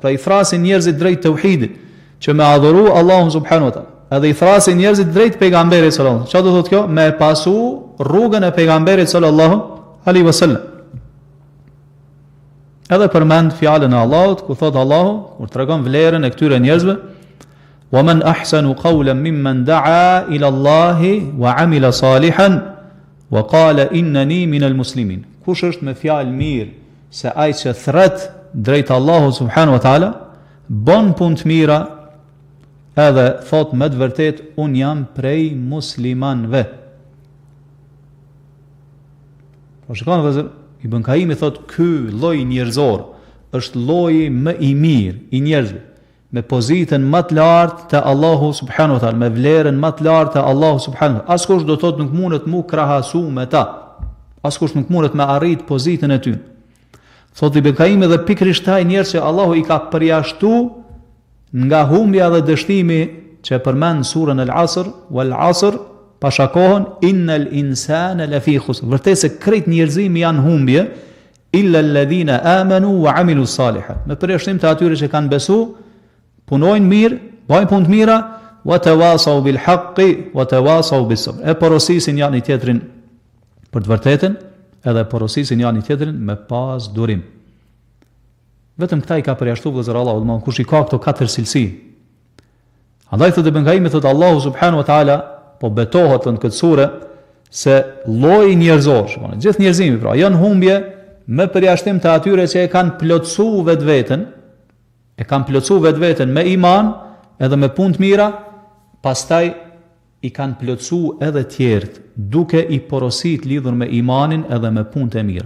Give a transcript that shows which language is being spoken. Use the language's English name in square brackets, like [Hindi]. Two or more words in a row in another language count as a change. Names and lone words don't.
[Albanian] Pra i thrasin njerëzit drejt tauhidit, që me adhuru Allahun [Arabic] سبحانه وتعالى. [Albanian] Edhe i thrasin njerëzit drejt pejgamberit [Arabic] صلى الله عليه وسلم. [Albanian] Çfarë do thotë kjo? Me pasu rrugën e pejgamberit [Arabic] صلى الله عليه وسلم. [Albanian] Edhe përmend fjalën e Allahut, ku thot Allahu, kur tregon vlerën e këtyre njerëzve, [Arabic] ومن أحسن قولا ممن دعا إلى الله وعمل صالحا وقال إنني من المسلمين. [Albanian] Kush është me fjalë mirë se ai që thret drejt Allahut [Arabic] سبحانه وتعالى, [Albanian] bën punë të mira, edhe thot me të vërtet un jam prej muslimanëve. Po shikoni vëllezër, Ibn Kaimi thot ky lloj njerëzor është lloji më i mirë i njerëzve, me pozitën më të lartë te Allahu [Arabic] سبحانه وتعالى, [Albanian] me vlerën më të lartë te Allahu [Arabic] سبحانه وتعالى. [Albanian] Askush do thot nuk mundet mu krahasu me ta. Askush nuk mundet me arrit pozitën e tyre. Thot Ibn Kaimi dhe pikërisht ai njerëz që Allahu i ka përjashtu nga humbja dhe dështimi që përmend surën Al-Asr, [Arabic] والعصر, [Albanian] pashakohën [Arabic] إن الإنسان لفي خسر. [Albanian] Vërtet se krejt njerëzimi janë humbje, [Arabic] إلا الذين آمنوا وعملوا الصالحات. [Albanian] Me përjashtim të atyre që kanë besu, punojnë mirë, bajnë punë të mira, [Arabic] وتواصوا بالحق وتواصوا بالصبر. [Albanian] E porosisin janë i tjetrin për të vërtetën, edhe porosisin janë i tjetrin me pas durim. Vetëm këta i ka përjashtu vëllezër Allahu, domthon kush i ka këto katër cilësi. Andaj thotë Ibn Qayyim, thotë Allahu [Arabic] سبحانه وتعالى [Albanian] po betohet në këtë sure se lloji njerëzor, shikoni, gjithë njerëzimi pra janë humbje me përjashtim të atyre që e kanë plotësuar vetveten, me iman edhe me punë të mira, pastaj i kanë plotësuar edhe tjerët, duke i porosit lidhur me imanin edhe me punët e mira.